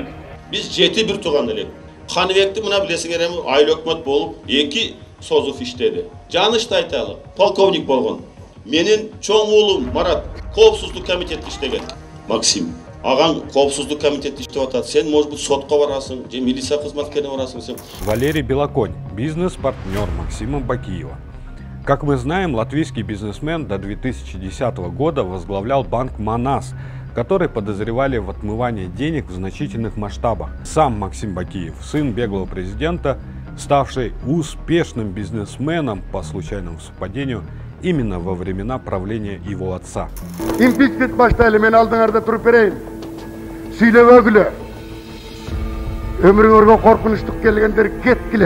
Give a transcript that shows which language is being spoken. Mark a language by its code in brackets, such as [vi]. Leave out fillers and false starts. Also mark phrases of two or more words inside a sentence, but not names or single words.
[ky] Биз 7-1 тууган элек. Каныбекти мына билесиңер эми айыл өкмөт болуп 2 созуп иштеди. Жанышты айталы, полковник болгон. Менин чоң уулум Марат коопсуздук комитетте иштеген. Максим, аган коопсуздук комитетте иштеп атат. Сен, [ru] может быть, [ky] сотко барасың, же милиция кызматкерине барасың сен. [ru] Валерий Белоконь, бизнес-партнер Максима Бакиева. Как мы знаем, латвийский бизнесмен до 2010 года возглавлял банк «Манас», который подозревали в отмывании денег в значительных масштабах. Сам Максим Бакиев, сын беглого президента, ставший успешным бизнесменом по случайному совпадению именно во времена правления его отца. [ky] Импичмент баштайлы, мен алдыңарда туруп берейин. Сүйлөбөгүлө. Өмүрүңөргө коркунучтук келгендер кеткиле.